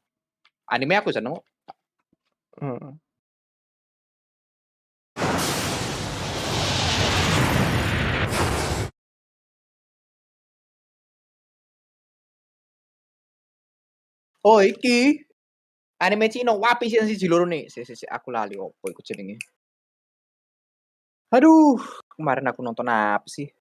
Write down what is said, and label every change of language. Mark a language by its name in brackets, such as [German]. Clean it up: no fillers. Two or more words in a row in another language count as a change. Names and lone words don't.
[Javanese] Anime aku seneng. Oh iki anime Cina One Piece yang siji loro nih. Aku lali opo iku jenenge. Aduh, [Indonesian] kemarin aku nonton apa sih?